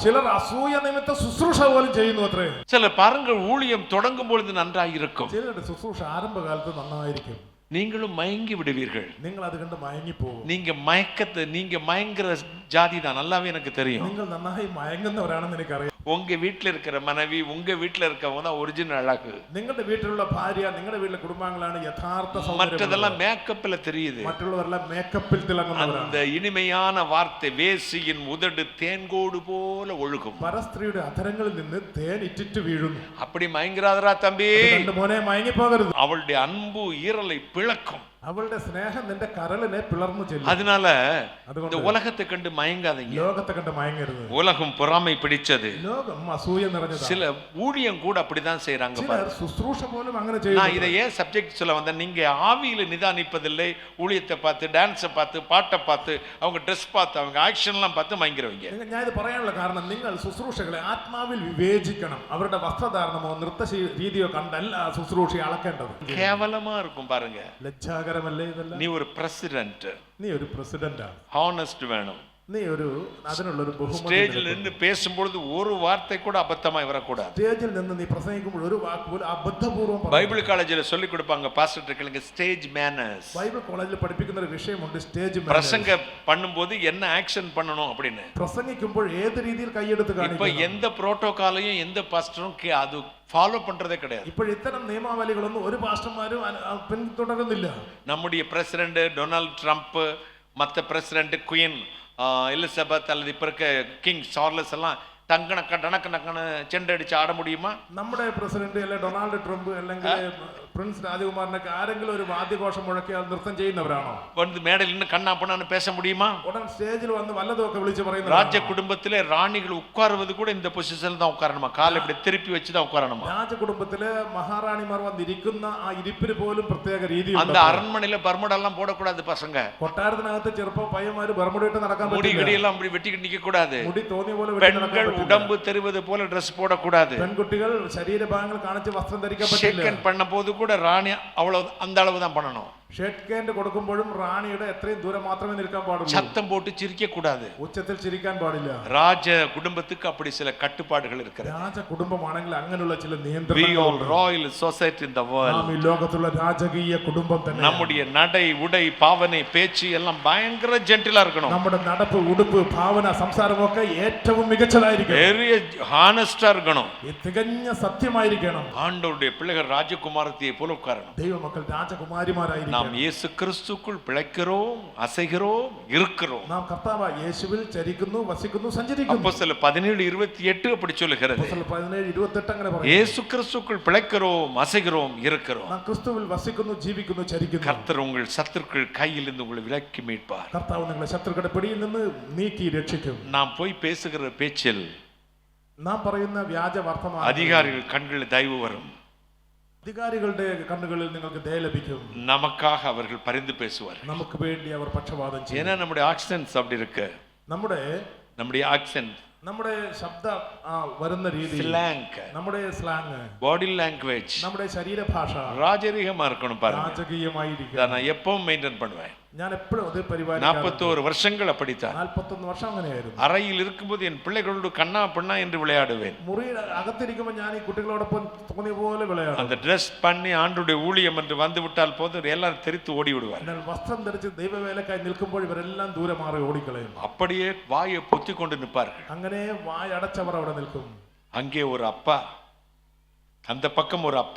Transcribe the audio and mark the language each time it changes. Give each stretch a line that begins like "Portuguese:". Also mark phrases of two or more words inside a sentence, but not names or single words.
Malayalam: ചിലർ അസൂയ നിമിത്തം ശുശ്രൂഷ പോലും ചെയ്യുന്നു അത്രേ.
Tamil: சிலர் பாருங்கள், ஊழியம் தொடங்கும் பொழுது நன்றாயிருக்கும்,
Malayalam: ചിലരുടെ ശുശ്രൂഷ ആരംഭകാലത്ത് നന്നായിരിക്കും,
Tamil: நீங்களும் மயங்கி விடுவீர்கள்.
Malayalam: നിങ്ങൾ അത് കണ്ട് മയങ്ങിപ്പോകും.
Tamil: நீங்க மயங்குற ஜாதி தான், நல்லாவே எனக்கு தெரியும்.
Malayalam: നിങ്ങൾ നന്നായി മയങ്ങുന്നവരാണെന്ന് എനിക്കറിയാം.
Tamil: உங்க வீட்டுல இருக்கிற மனைவி, உங்க வீட்டுல இருக்கவங்க தான் ஒரிஜினல் அழகு.
Malayalam: നിങ്ങളുടെ വീട്ടിലുള്ള ഭാര്യ, നിങ്ങളുടെ വീട്ടിലെ കുടുംബാംഗങ്ങളാണ് യഥാർത്ഥ സൗന്ദര്യം.
Tamil: மற்றதெல்லாம் மேக்கப்ல தெரியுது.
Malayalam: മറ്റുള്ളവരെല്ലാം മേക്കപ്പിൽ തിളങ്ങുന്നവരാണ്.
Tamil: அந்த இனிமையான வார்த்தை வேசியின் உதடு தேன்கோடு போல ஒழுகும்.
Malayalam: പരസ്ത്രീയുടെ അധരങ്ങളിൽ നിന്ന് തേൻ ഇറ്റിറ്റ് വീഴുന്നു.
Tamil: அப்படி மயங்கிறாதரா தம்பி,
Malayalam: കണ്ട് മോനെ മയങ്ങിപ്പോകരുത്.
Tamil: அவளுடைய அன்பு ஈரலை பிளக்கும்.
Malayalam: അവളുടെ സ്നേഹം നിന്റെ കരളിനെ പിളർന്നു ചെല്ലും.
Tamil: அதனால இந்த உலகத்தை கண்டு மயங்காதீங்க.
Malayalam: ലോകത്തെ കണ്ട് മയങ്ങരുത്.
Tamil: உலகம் பொறாமை பிடிச்சது.
Malayalam: ലോകം അസൂയ നിറഞ്ഞതാണ്.
Tamil: சில ஊழியம் கூட அப்படிதான் செய்யறாங்க.
Malayalam: ചിലർ ശുശ്രൂഷ പോലും അങ്ങനെ நான் ചെയ്യുന്നു.
Tamil: இதை ஏன் சப்ஜெக்ட் சொல்ல வந்தேன், நீங்க ஆவியில நிதானிப்பதில்லை. ஊழியத்தை பார்த்து, டான்ஸை பார்த்து, பாட்டை பார்த்து, அவங்க ட்ரெஸ் பார்த்து, அவங்க ஆக்ஷன்லாம் பார்த்து மயங்கிறவங்க.
Malayalam: ഞാൻ ഇത് പറയാനുള്ള കാരണം, നിങ്ങൾ ശുശ്രൂഷകളെ ആത്മാവിൽ വിവേചിക്കണം. അവരുടെ വസ്ത്രധാരണമോ നൃത്ത രീതിയോ കണ്ടല്ല ശുശ്രൂഷയെ അളക്കേണ്ടത്.
Tamil: கேவலமா இருக்கும் பாருங்க.
Malayalam: ലജ്ജാകരമല്ലേ ഇതെല്ലാം?
Tamil: நீ ஒரு பிரசிடென்ட்,
Malayalam: നീ ഒരു പ്രസിഡന്റാണ്,
Tamil: ஹானஸ்ட் வேணும்.
Malayalam: നീ ഒരു അതിനുള്ള ഒരു ബഹുമതി.
Tamil: ஸ்டேஜில் நின்று பேசும்பொழுது ஒரு வார்த்தை கூட அபத்தமாய் வரக்கூடாது.
Malayalam: സ്റ്റേജിൽ നിന്ന് നീ പ്രസംഗിക്കുമ്പോൾ ഒരു വാക്ക് പോലും അബദ്ധപൂർവ്വം പറയരുത്.
Tamil: பைபிள் காலேஜில் சொல்லி கொடுப்பாங்க, பாஸ்டர் கேளுங்க,
English: stage manners.
Malayalam: ബൈബിൾ കോളേജിൽ പഠിപ്പിക്കുന്ന ഒരു വിഷയമുണ്ട്, സ്റ്റേജ്
Tamil: பிரசங்க பண்ணும்போது என்ன ஆக்ஷன் பண்ணணும் அப்படின்னு.
Malayalam: പ്രസംഗിക്കുമ്പോൾ ഏത് രീതിയിൽ കൈയെടുത്ത് இப்ப കാണിക്കണം.
Tamil: எந்த புரோட்டோகாலையும் எந்த பாஸ்டரும் அது ஃபாலோ பண்றதே கிடையாது.
Malayalam: ഇപ്പോൾ ഇത്തരം നിയമാവലികളൊന്നും ഒരു പാസ്റ്റർമാരും പിന്തുടരുന്നില്ല.
Tamil: நம்முடைய பிரசிடென்ட் டொனால்ட் ட்ரம்ப், மற்ற பிரசிடென்ட் குயின் எலிசபெத் அல்லது இப்ப இருக்க கிங் சார்லஸ் எல்லாம் டங்கனக்க டனக்கனக்கன செண்டடிச்சு ஆட முடியுமா?
Malayalam: നമ്മുടെ പ്രസിഡന്റ് അല്ലെ ഡൊണാൾഡ് ട്രംപ് അല്ലെങ്കിൽ പ്രിൻസ് രാജകുമാരനൊക്കെ ആരെങ്കിലും ഒരു വാദ്യഘോഷം മുഴക്കിയാൽ നൃത്തം ചെയ്യുന്നവരാണോ?
Tamil: வந்து மேடையில் நின்று கண்ணா பண்ணான்னு பேச முடியுமா?
Malayalam: ഉടൻ സ്റ്റേജിൽ വന്ന് വല്ലതൊക്കെ വിളിച്ച് പറയുന്നത്.
Tamil: ராஜ குடும்பத்திலே ராணிகள் உட்காருவது கூட இந்த பொசிஷன்ல தான் உட்காரணுமா? கால் இப்படி திருப்பி வச்சு தான் உட்காரணுமா?
Malayalam: രാജകുടുംബത്തിലെ മഹാറാണിമാർ വന്നിരിക്കുന്ന ആ ഇരിപ്പിന് പോലും പ്രത്യേക രീതിയുണ്ട്.
Tamil: அந்த அரண்மனையில பர்முடெல்லாம் போடக்கூடாது பசங்க.
Malayalam: കൊട്ടാരത്തിനകത്ത് ചെറുപ്പ പയ്യന്മാര് ബർമുഡയിട്ട് നടക്കാൻ முடி പറ്റില്ല.
Tamil: கிடியெல்லாம் அப்படி வெட்டிக்கிட்டு நிக்க கூடாது.
Malayalam: മുടി തോന്നിയ പോലെ വെട്ടി നടക്കാൻ பெண்கள் പറ്റില്ല.
Tamil: உடம்பு தெரிவது போல ட்ரெஸ் போடக்கூடாது.
Malayalam: പെൺകുട്ടികൾ ശരീരഭാഗങ്ങൾ കാണിച്ച് വസ്ത്രം ധരിക്കാൻ പറ്റില്ല.
Tamil: ஷேக்கன் பண்ண போது கூட ராணி அவ்வளவு அந்த அளவு தான் பண்ணணும்.
English: shake hand
Malayalam: കൊടുക്കുമ്പോഴും റാണിയുടെ എത്രയും ദൂരം മാത്രമേ നിൽക്കാൻ പാടുള്ളൂ.
Tamil: சத்தம் போட்டு சிரிக்க கூடாது.
Malayalam: ഉച്ചത്തിൽ ചിരിക്കാൻ പാടില്ല.
Tamil: ராஜ குடும்பத்துக்கு அப்படி சில கட்டுப்பாடுகள் இருக்கிறது.
Malayalam: രാജ കുടുംബമാണെങ്കിൽ അങ്ങനെയുള്ള ചില We നിയന്ത്രണങ്ങൾ.
English: all royal society in the world.
Malayalam: നാം ഈ ലോകത്തുള്ള രാജകീയ കുടുംബം തന്നെ.
Tamil: நம்முடைய நடை, உடை, பாவனை, பேச்சு எல்லாம் பயங்கர ஜென்டிலா இருக்கணும்.
Malayalam: നമ്മുടെ നടപ്പ്, ഉടുപ്പ്, ഭാവന, സംസാരമൊക്കെ ഏറ്റവും മികച്ചതായിരിക്കണം.
Tamil: பெரிய ஹானஸ்டா இருக்கணும்.
Malayalam: തികഞ്ഞ സത്യമായിരിക്കണം.
Tamil: ஆண்டவருடைய பிள்ளைகள் ராஜகுமாரத்தியை போல உட்காரணும்.
Malayalam: ദൈവമക്കൾ രാജകുമാരിമാരായിരിക്കണം.
Tamil: நாம் இயேசு கிறிஸ்துக்குள் பிழைக்கிறோம், அசைகிறோம், இருக்கிறோம்.
Malayalam: നാം കർത്താവ് യേശുവിൽ ചരിക്കുന്നു, വസിക്കുന്നു, സഞ്ചരിക്കുന്നു.
Tamil: அப்போஸ்தலர் 17:28 அப்படி சொல்லுகிறது.
Malayalam: അപ്പോസ്തലർ 17:28 അങ്ങനെ പറയുന്നു.
Tamil: இயேசு கிறிஸ்துக்குள் பிழைக்கிறோம், அசைகிறோம், இருக்கிறோம்.
Malayalam: നാം ക്രിസ്തുവിൽ വസിക്കുന്നു, ജീവിക്കുന്നു, ചരിക്കുന്നു.
Tamil: கர்த்தர் உங்கள் சத்துருக்கள் கையிலிருந்து உங்களை விலக்கி மீட்பார்.
Malayalam: കർത്താവ് നിങ്ങളെ ശത്രുക്കളുടെ പിടിയിൽ നിന്ന് നീക്കി രക്ഷിക്കും.
Tamil: நாம் போய் பேசுகிற பேச்சில்
Malayalam: നാം പറയുന്ന വ്യാജ വർത്തമാനം
Tamil: அதிகாரிகள் கண்களில் தயவு வரும்.
Malayalam: അധികാരികളുടെ കണ്ണുകളിൽ നിങ്ങൾക്ക് ദയ ലഭിക്കും.
Tamil: நமக்காக அவர்கள் பரிந்து பேசுவார்.
Malayalam: നമുക്ക് വേണ്ടി അവർ പക്ഷപാതം ചെയ്യും.
Tamil: ஏன்னா நம்முடைய ஆக்சன்ஸ் அப்படி இருக்கு.
Malayalam: നമ്മുടെ ஆக்சன்ட், നമ്മുടെ ശബ്ദം വരുന്ന രീതി, ஸ்லாங், നമ്മുടെ സ്ലാങ്,
English: body language,
Malayalam: നമ്മുടെ ശരീരഭാഷ
Tamil: ராஜரீகமா இருக்கணும் பாருங்க.
Malayalam: രാജകീയമായിരിക്കും.
Tamil: இதை நான் எப்பவும் மெயின்டைன் பண்ணுவேன்.
Malayalam: ഞാൻ എപ്പോഴും അത് പരിപാലിക്കാറുണ്ട്.
Tamil: 41 வருஷங்கள் அப்படித்தான்.
Malayalam: 41 വർഷം അങ്ങനെയായിരുന്നു.
Tamil: அறையில் இருக்கும்போது என் பிள்ளைகளோடு கண்ணா பின்னா என்று விளையாடுவேன்.
Malayalam: മുറിയുടെ അകത്തിരിക്കുമ്പോൾ ഞാൻ ഈ കുട്ടികളോടൊപ്പം തോന്നിയ പോലെ വിളയാടും.
Tamil: அந்த ட்ரெஸ் பண்ணி ஆண்டுடைய ஊழியம் என்று வந்து விட்டால் போதும் எல்லாரும் தெரித்து ஓடி விடுவார்.
Malayalam: എന്നാൽ വസ്ത്രം ധരിച്ച് ദൈവവേലക്കായി നിൽക്കുമ്പോൾ ഇവരെല്ലാം ദൂരെ മാറി ഓടിക്കളയും.
Tamil: அப்படியே வாயை பொத்தி கொண்டு நிற்பார்கள்.
Malayalam: അങ്ങനെ വായടച്ചവർ അവിടെ നിൽക്കും.
Tamil: அங்கே ஒரு அப்பா, அந்த பக்கம் ஒரு அப்பா,